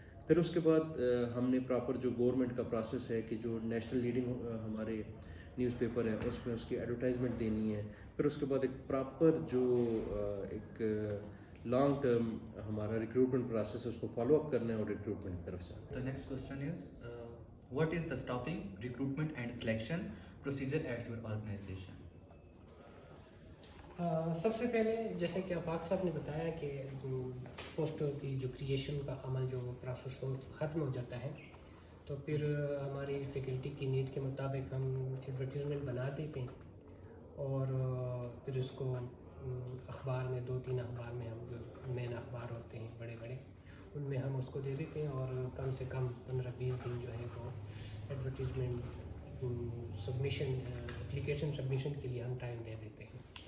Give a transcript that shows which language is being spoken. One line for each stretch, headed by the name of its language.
Urdu: پھر اس کے بعد ہم نے پراپر جو گورنمنٹ کا پروسیس ہے کہ جو نیشنل لیڈنگ ہمارے نیوز پیپر ہے اس میں اس کی ایڈورٹائزمنٹ دینی ہے. پھر اس کے بعد ایک پراپر جو ایک لانگ ٹرم ہمارا ریکروٹمنٹ پروسیس ہے اس کو فالو اپ کرنا ہے اور ریکروٹمنٹ کی طرف جانا ہے.
English: The next question is, what is the staffing, recruitment and selection procedure at your organization?
Urdu: سب سے پہلے جیسے کہ آفاق صاحب نے بتایا کہ پوسٹوں کی جو کریشن کا عمل جو پروسیس ہو ختم ہو جاتا ہے تو پھر ہماری فیکلٹی کی نیڈ کے مطابق ہم ایڈورٹیزمنٹ بنا دیتے ہیں اور پھر اس کو اخبار میں 2-3 اخبار میں ہم جو مین اخبار ہوتے ہیں بڑے بڑے ان میں ہم اس کو دے دیتے ہیں اور کم سے کم 15-20 دن جو ہے وہ ایڈورٹیزمنٹ سبمیشن اپلیکیشن سبمیشن کے لیے ہم ٹائم دے دیتے ہیں.